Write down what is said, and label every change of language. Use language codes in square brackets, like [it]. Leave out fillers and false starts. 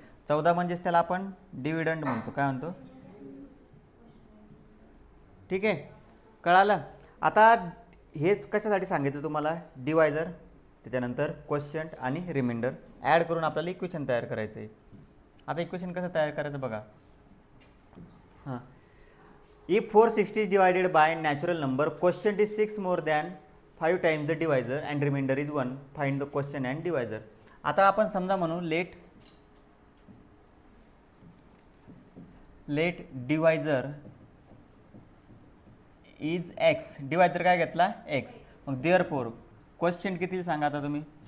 [mr] 14 म्हणजेच त्याला आपण डिव्हिडंड म्हणतो. काय म्हणतो? ठीक आहे, कळालं? आता हेच कशासाठी सांगितलं तुम्हाला? डिवायझर, त्याच्यानंतर क्वोशियंट आणि रिमाइंडर ॲड करून आपल्याला इक्वेशन तयार करायचं आहे. आता इक्वेशन कसं तयार करायचं बघा. [en] हां, if 460 is divided by natural number, quotient is 6 more than 5 times the divisor and remainder is 1. Find the quotient and divisor. [mr] आता आपण समजा म्हणू [en] Let divisor is X. [mr] Divisor काय घेतला? एक्स. मग देअरफॉर क्वोशियंट किती सांगा आता तुम्ही?